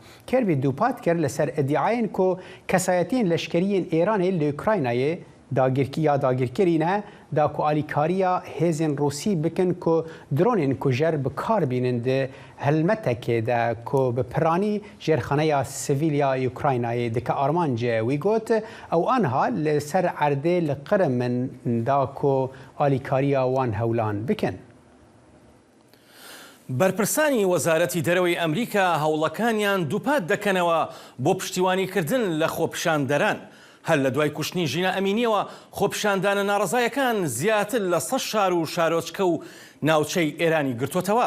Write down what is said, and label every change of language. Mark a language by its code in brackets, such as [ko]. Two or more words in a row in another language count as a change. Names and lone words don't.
[ku] Kirby dûpat kir li ser iddiayên ku kesayetiyên leşkeriyên Îranê li Ukraynayê dagirkirîne da ku alîkariya hêzên Rûsî bikin ku dronên ku jer bi kar bînin di helmetekê de ku bi piranî jêrxaneya sivîl ya Ukraynayê dike armanc wî got ew anha li ser erdê li Qirimin da ku alîkariya wan hewlan bikin. [ckb] بەرپرسانی وەزارەتی دەرەوەی ئەمریکا هەوڵەکانیان دووپات دەکەنەوە بۆ پشتیوانیکردن لە خۆپیشاندەران. هەر لە دوای کوشتنی ژینە ئەمینیەوە خۆپیشاندانە ناڕزایەکان زیاتر لە 100 شار و شارۆچکە و ناوچەی ئێرانی گرتوتەوە.